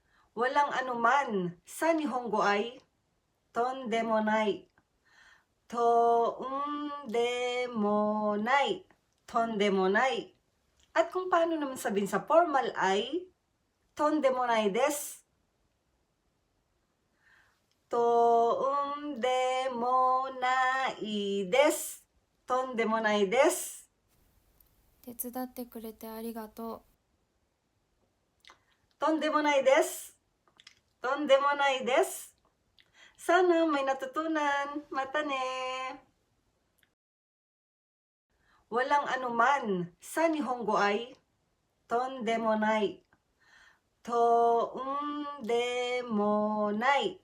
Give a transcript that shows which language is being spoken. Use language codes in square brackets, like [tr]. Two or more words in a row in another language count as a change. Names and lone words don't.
[tl] Walang anuman. Sa Nihongo ay tondemonai. [ja] Tondemonai. Tondemonai. [tl] At kung paano naman sabihin sa formal ay [ja] とんでもないです. とんでもないです. とんでもないです. 手伝ってくれてありがととんでもないです。とんでもないです. [tl] Sana may natutunan. [ja] またね. [tl] Walang anuman. Sa Nihongo ay tondemonai. [ja] Tondemonai.